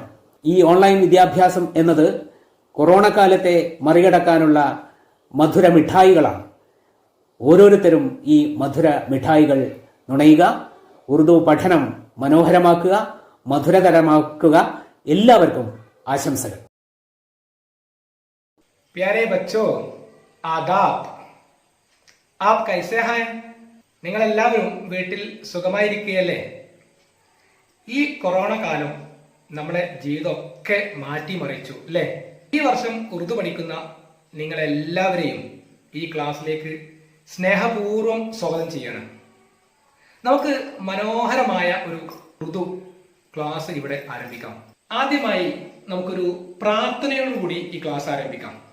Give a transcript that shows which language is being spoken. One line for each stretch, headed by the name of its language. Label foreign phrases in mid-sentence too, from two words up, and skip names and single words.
Malayalam: ഈ ഓൺലൈൻ വിദ്യാഭ്യാസം എന്നത് കൊറോണ കാലത്തെ മറികടക്കാനുള്ള മധുര മിഠായികളാണ്. ഓരോരുത്തരും ഈ മധുര മിഠായികൾ നുണയുക, ഉറുദു പഠനം മനോഹരമാക്കുക, മധുരതരമാക്കുക. എല്ലാവർക്കും ആശംസകൾ.
Urdu: پیارے بچوں، آداب. آپ کیسے ہیں?
Malayalam: നിങ്ങൾ എല്ലാവരും വീട്ടിൽ സുഖമായിരിക്കുകയല്ലേ? ഈ കൊറോണ കാലം നമ്മളെ ജീവിതമൊക്കെ മാറ്റിമറിച്ചു അല്ലേ? ഈ വർഷം ഉറുദു പഠിക്കുന്ന നിങ്ങളെല്ലാവരെയും ഈ ക്ലാസ്സിലേക്ക് സ്നേഹപൂർവ്വം സ്വാഗതം ചെയ്യണം. നമുക്ക് മനോഹരമായ ഒരു ഉറുദു ക്ലാസ് ഇവിടെ ആരംഭിക്കാം. ആദ്യമായി നമുക്കൊരു പ്രാർത്ഥനയോടുകൂടി ഈ ക്ലാസ് ആരംഭിക്കാം.